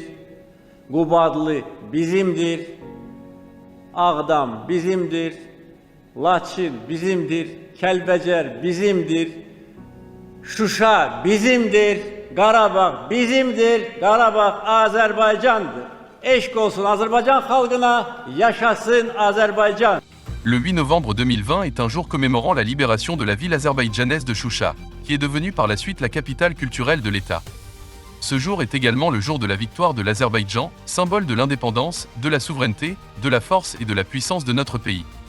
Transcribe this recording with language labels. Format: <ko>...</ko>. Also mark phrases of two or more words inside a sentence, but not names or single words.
<az>Qubadlı bizimdir. Ağdam bizimdir. Laçin bizimdir. Kəlbəcər bizimdir. Şuşa bizimdir. Qarabağ bizimdir. Qarabağ Azərbaycandır. Eşq olsun Azərbaycan xalqına, yaşasın Azərbaycan.</az> <fr>Le 8 novembre 2020 est un jour commémorant la libération de la ville azerbaïdjanaise de Choucha, qui est devenue par la suite la capitale culturelle de l'État. Ce jour est également le jour de la victoire de l'Azerbaïdjan, symbole de l'indépendance, de la souveraineté, de la force et de la puissance de notre pays.</fr>